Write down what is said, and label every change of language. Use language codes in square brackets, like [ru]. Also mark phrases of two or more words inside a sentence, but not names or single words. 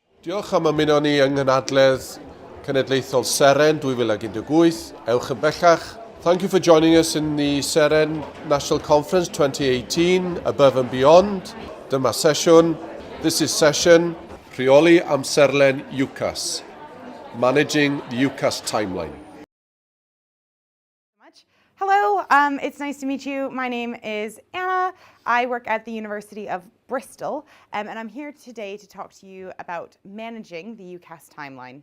[cy] Diolch am ymuno ni yng Nghanadledd Cenedlaethol Seren 2018. Ewch yn bellach. [en] Thank you for joining us in the Seren National Conference 2018, Above and Beyond. [cy] Dyma sesiwn. [en] This is session [cy] Rheoli amserlen UCAS, [en] Managing the UCAS Timeline. Hello, it's nice to meet you. My name is Anna. I work at the University of Bristol, and I'm here today to talk to you about managing the UCAS timeline.